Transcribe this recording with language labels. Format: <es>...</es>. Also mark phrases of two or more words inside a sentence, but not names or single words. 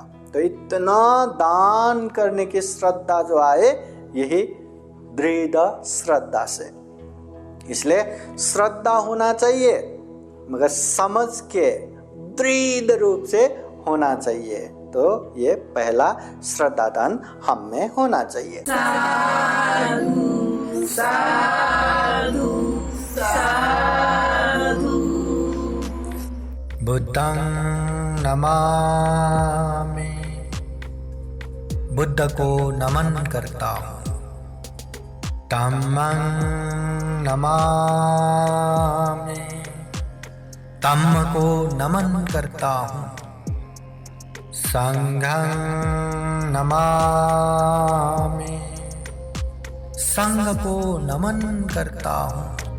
<hi>तो इतना दान करने की श्रद्धा जो आए, यही दृढ़ श्रद्धा से। इसलिए श्रद्धा होना चाहिए, मगर समझ के दृढ़ रूप से होना चाहिए। तो ये पहला श्रद्धा दान हम में होना चाहिए। साधु साधु साधु।</hi> <pi>बुद्धं नमामि,</pi> <hi>बुद्ध को नमन करता हूँ।</hi> <pi>धम्मं नमामि,</pi> <hi>धम्म को नमन करता हूँ।</hi> <pi>संघं नमामि,</pi> <hi>संघ को नमन करता हूँ।</hi>